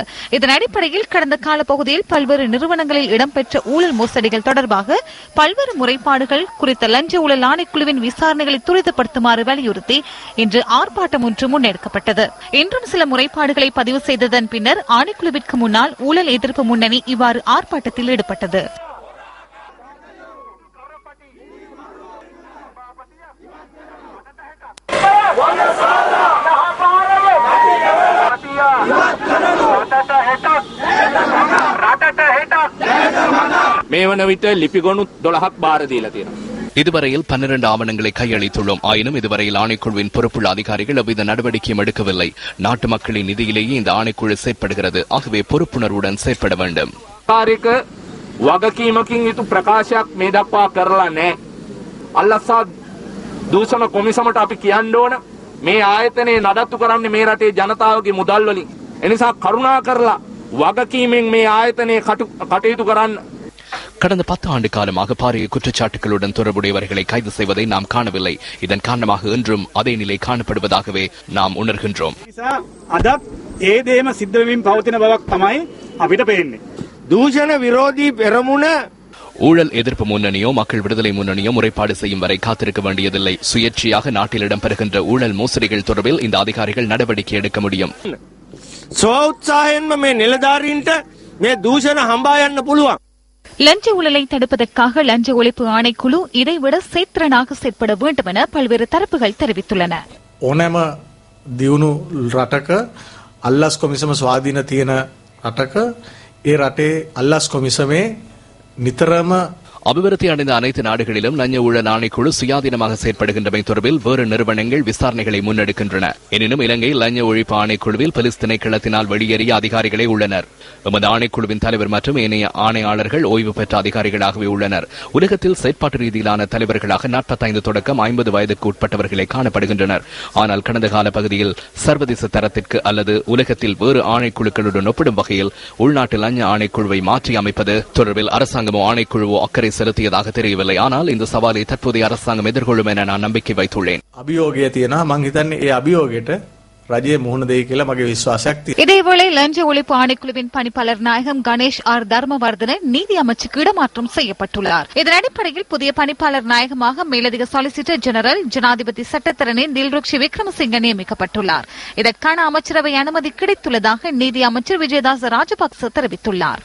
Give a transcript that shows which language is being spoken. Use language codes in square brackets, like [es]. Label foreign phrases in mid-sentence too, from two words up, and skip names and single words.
[ta] இதன் அடிப்படையில் கடந்த காலப்பகுதியில் பல்வேறு நிறுவனங்களில் இடம்பெற்ற ஊழல் மோசடிகள் தொடர்பாக பல்வேறு முறைப்பாடுகள் குறித்த லஞ்ச ஊழல் ஆணைக்குழுவின் விசாரணைகளை துரிதப்படுத்துமாறு வலியுறுத்தி இன்று ஆர்ப்பாட்டம் ஒன்று முன்னெடுக்கப்பட்டது. இன்றும் சில முறைப்பாடுகளை பதிவு செய்ததன் பின்னர் ஆணைக்குழுவிற்கு முன்னால் ஊழல் எதிர்ப்பு முன்னணி இவ்வாறு ஆர்ப்பாட்டத்தில் ஈடுபட்டது. [si] මේ වන විට ලිපිගොනු 12ක් බාර දීලා තියෙනවා. [ta] இதுவரையில் 12 ஆவணங்களை கையளித்துள்ளோம். ஆயினும் இதுவரையில் ஆணைக்குழுவின் பொறுப்புள்ள அதிகாரிகள் எவ்வித நடவடிக்கையும் எடுக்கவில்லை. நாட்டு மக்களின் நிதியிலேயே இந்த ஆணைக்குழு செயற்படுகிறது. ஆகவே பொறுப்புணர்வுடன் செயற்பட வேண்டும். [si] කාර්යක වගකීමකින් යුතු ප්‍රකාශයක් මේ දක්වා කරලා නැහැ. අල්ලසා දූෂණ කොමිසමට අපි කියන්න ඕන මේ ආයතනයේ නඩත්තු කරන්නේ මේ රටේ ජනතාවගේ මුදල් වලින්. එනිසා කරුණා කරලා වගකීමෙන් මේ ආයතනයේ කටයුතු කරන්න. [ta] கடந்த 10 ஆண்டு காலமாக பாரிய குற்றச்சாட்டுகளுடன் தொடர்புடையவர்களை கைது செய்வதை நாம் காணவில்லை. இதன் காரணமாக இன்றும் அதே நிலை காணப்படுவதாகவே நாம் உணர்கின்றோம். தூஷண விரோதி பெருமுன ஊழல் எதிர்ப்பு முன்னணியோ மக்கள் விடுதலை முன்னணியோ முறைப்பாடு செய்யும் வரை காத்திருக்க வேண்டியதில்லை. சுயேட்சையாக நாட்டில் இடம்பெறுகின்ற ஊழல் மோசடிகள் தொடர்பில் இந்த அதிகாரிகள் நடவடிக்கை எடுக்க முடியும். லஞ்ச ஊழலை தடுப்பதற்காக லஞ்ச ஒழிப்பு ஆணைக்குழு இதைவிட சேத்திரனாக செயற்பட வேண்டும் என பல்வேறு தரப்புகள் தெரிவித்துள்ளன. [si] ඕනෑම දියුණු රටක අල්ලස් කොමිසම ස්වාධීන තියෙන රටක ඒ රටේ අල්ලස් කොමිසමේ නිතරම [ta] அபிவிருத்தி அடைந்த அனைத்து நாடுகளிலும் லஞ்ச ஊழல் ஆணைக்குழு சுயாதீனமாக செயற்படுகின்றமை தொடர்பில் வேறு நிறுவனங்கள் விசாரணைகளை முன்னெடுக்கின்றன. எனினும் இலங்கை லஞ்ச ஒழிப்பு ஆணைக்குழுவில் போலீஸ் திணைக்களத்தினால் வெளியேறிய அதிகாரிகளே உள்ளனர். எமது ஆணைக்குழுவின் தலைவர் மற்றும் ஏனைய ஆணையாளர்கள் ஓய்வு பெற்ற அதிகாரிகளாகவே உள்ளனர். உலகத்தில் செயற்பாட்டு ரீதியிலான தலைவர்களாக 45 தொடக்கம் 50 வயதுக்கு உட்பட்டவர்களே காணப்படுகின்றனர். ஆனால் கடந்த கால பகுதியில் சர்வதேச தரத்திற்கு அல்லது உலகத்தில் வேறு ஆணைக்குழுக்களுடன் ஒப்பிடும் வகையில் உள்நாட்டு லஞ்ச ஆணைக்குழுவை மாற்றி அமைப்பது தொடர்பில் அரசாங்கமோ ஆணைக்குழுவோ அக்கறை செலுத்தியதாக தெரியவில்லை. ஆனால் இந்த சவாலை தற்போதைய அரசாங்கம் எதிர்கொள்ளும் என நான் நம்பிக்கை வைத்துள்ளேன். [si] අභියෝගය තියෙනවා මං හිතන්නේ ඒ අභියෝගයට රජයේ මුහුණ දෙයි කියලා මගේ විශ්වාසයක් තියෙනවා. [ta] இதேவேளை லஞ்ச ஒழிப்பு ஆணைக்குழுவின் பணிப்பாளர் நாயகம் கணேஷ் ஆர் தர்மவர்தன நீதி அமைச்சுக்கு இடமாற்றம் செய்யப்பட்டுள்ளார். இதன் அடிப்படையில் புதிய பணிப்பாளர் நாயகமாக மேலதிக சொலிசிட்டர் ஜெனரல் ஜனாதிபதி சட்டத்தரணி தில்ருக்ஷி விக்ரமசிங்க நியமிக்கப்பட்டுள்ளார். இதற்கான அமைச்சரவை அனுமதி கிடைத்துள்ளதாக நீதி அமைச்சர் விஜயதாச ராஜபக்ச தெரிவித்துள்ளார்.